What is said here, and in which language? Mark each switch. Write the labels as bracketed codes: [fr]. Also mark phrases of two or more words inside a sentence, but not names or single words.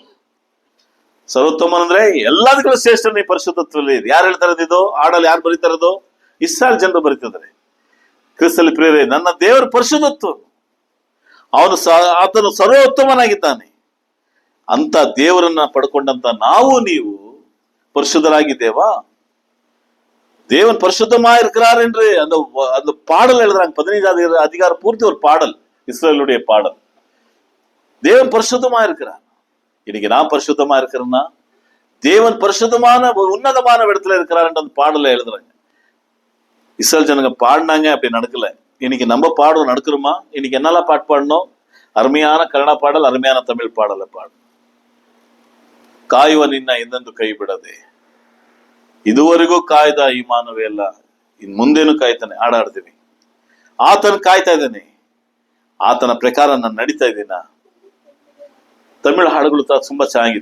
[kn] ಸರ್ವೋತ್ತಮನ್ ಅಂದ್ರೆ ಎಲ್ಲದಕ್ಕೂ ಶ್ರೇಷ್ಠ ನೀ ಪರಿಶುದ್ಧತ್ವದಲ್ಲಿ. ಯಾರು ಹೇಳ್ತಾರದು? ಇದು ಹಾಡಲ್ಲಿ ಯಾರು ಬರೀತಾರದು? ಇಸ್ರಾಯೇಲ್ ಜನರು ಬರೀತಿದ್ದಾರೆ. ಕ್ರಿಸ್ತನಲ್ಲಿ ಪ್ರಿಯರೇ, ನನ್ನ ದೇವರು ಪರಿಶುದ್ಧತ್ವ, ಆತನು ಸರ್ವೋತ್ತಮನಾಗಿದ್ದಾನೆ. ಅಂತ ದೇವರನ್ನ ಪಡ್ಕೊಂಡಂತ ನಾವು ನೀವು ಪರಿಶುದ್ಧರಾಗಿದ್ದೇವಾ? [ta] தேவன் பரிசுத்தமா இருக்கிறார் என்று அந்த பாடல் எழுதுறாங்க. 15 அதிகாரம் பூர்த்தி ஒரு பாடல், இஸ்ரேலுடைய பாடல். தேவன் பரிசுத்தமா இருக்கிறார். இன்னைக்கு நான் பரிசுத்தமா இருக்கிறேன்னா, தேவன் பரிசுத்தமான உன்னதமான இடத்துல இருக்கிறார் என்ற அந்த பாடல எழுதுறாங்க. இஸ்ரேல் ஜனங்க பாடினாங்க, அப்படி நடக்கல. இன்னைக்கு நம்ம பாடம் நடக்கிறோமா? இன்னைக்கு என்னெல்லாம் பாட்டு பாடணும்? அருமையான கன்னட பாடல், அருமையான தமிழ் பாடலை பாடணும். [kn] ಕಾಯುವ ನಿನ್ನ ಎಂದೆಂದು ಕೈ ಬಿಡದೆ, ಇದುವರೆಗೂ ಕಾಯ್ದ ಇಮಾನುವೇಲ, ಇನ್ ಮುಂದೇನು ಕಾಯ್ತಾನೆ. ಹಾಡಾಡ್ತೀನಿ, ಆತನ ಕಾಯ್ತಾ ಇದ್ದಾನೆ, ಆತನ ಪ್ರಕಾರ ನಾನು ನಡೀತಾ ಇದ್ದೀನ. ತಮಿಳು ಹಾಡುಗಳು ತುಂಬಾ ಚೆನ್ನಾಗಿತ್ತು.